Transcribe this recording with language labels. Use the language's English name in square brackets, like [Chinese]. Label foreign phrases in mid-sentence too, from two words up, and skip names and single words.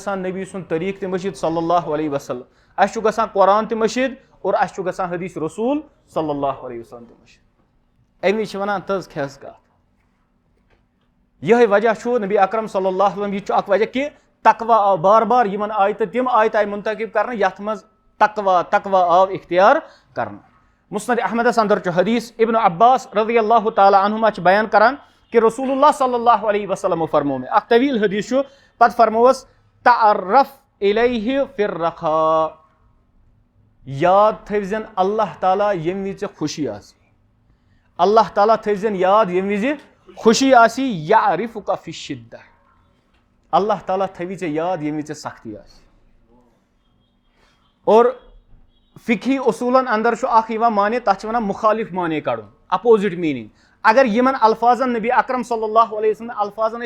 [Kashmiri] گژھان نبی سُنٛد طریٖقہٕ تہِ مٔشِد [Arabic] صلی اللہ علیہ وسلم [Kashmiri] اسہِ چھُ گژھان قرآن تہِ مٔشِد اور اسہِ چھُ گژھان حدیث رسوٗل [Arabic] صلی اللہ علیہ وسلم [Kashmiri] تہِ مٔشِد اَمہِ وِزِ چھِ وَنان تٔز کھٮ۪س کتھ یِہوے وجہ چھُ نبی اکرم [Arabic] صلی اللہ علیہ وسلم [Kashmiri] یہِ چھُ اکھ وجہ کہِ تقوا آو بار بار یِمن آیتہٕ تِم آیتہٕ آیہِ منتخب کرنہٕ یتھ منٛز تقوا آو اختیار کرنہٕ مسند احمدس اندر چھُ حدیث ابن عباس رضی [Arabic] اللہ تعالیٰ عنہما [Kashmiri] چھِ بیان کران کہ [Arabic] رسول اللہ صلی اللہ علیہ وسلم [Kashmiri] فرمو مےٚ اکھ طویٖل حدیث چھُ پتہٕ فرمووس [Arabic] تعرف الیہ فی الرخاء [Kashmiri] یاد تھٲوزٮ۪ن اللہ تعالیٰ ییٚمہِ وِزِ ژےٚ خوشی آسی اللہ تعالیٰ تھٲوزٮ۪ن یاد ییٚمہِ وِزِ خوشی آسی [Arabic] یعرفک فی الشدہ [Kashmiri] اللہ تعالیٰ تھٲوی ژےٚ یاد ییٚمہِ وِزِ ژےٚ سختی آسہِ اور فقہی اصوٗلن اندر چھُ اکھ یِوان معنی تتھ چھِ ونان مُخالف معنی کڑُن [English] opposite meaning [Kashmiri] اگر یِمن الفاظن نبی اکرم [Arabic] صلی اللہ علیہ وسلم [Kashmiri] الفاظن